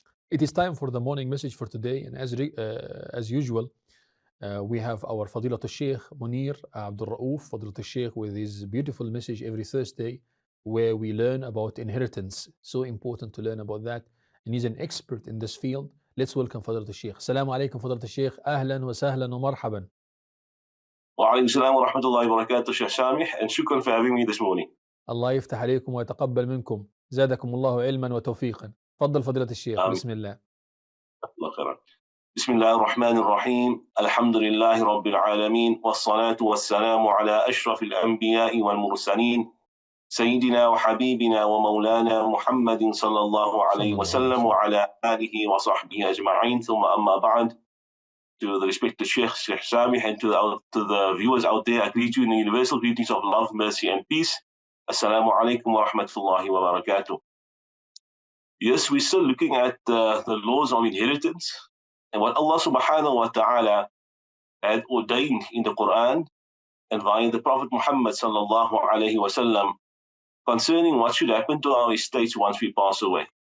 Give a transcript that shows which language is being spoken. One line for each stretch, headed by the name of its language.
English: It is time for the morning message for today, and as usual, we have our Fadilat Sheikh Munier Abdoroaf, Fadilat Sheikh, with his beautiful message every Thursday, where we learn about inheritance. So important to learn about that, and he's an expert in this field. Let's welcome Fadilat Sheikh. Assalamu alaikum, Fadilat Sheikh. Ahlan wa sahlan wa marhaban.
Arabic: وعليكم السلام ورحمة الله وبركاته
English: Sheikh Samih, and shukran for having me this morning.
Arabic: الله يفتح عليكم ويتقبل منكم. زادكم الله علما وتوفيقا. تفضل فضيلة الشيخ. آمين. بسم الله. الله خيرا. بسم الله الرحمن الرحيم. الحمد لله رب العالمين والصلاة والسلام على أشرف الأنبياء والمرسلين سيدنا وحبيبنا ومولانا محمد صلى الله عليه وسلم وعلى آله وصحبه أجمعين ثم أما بعد.
English: To the respected Sheikh Samih, and to the viewers out there, I greet you in the universal greetings of love, mercy and peace. Assalamu alaikum wa rahmatullahi wa barakatuh. Yes, we're still looking at the laws of inheritance and what Allah subhanahu wa ta'ala had ordained in the Quran and via the Prophet Muhammad sallallahu alayhi wa sallam concerning what should happen to our estates once we pass away.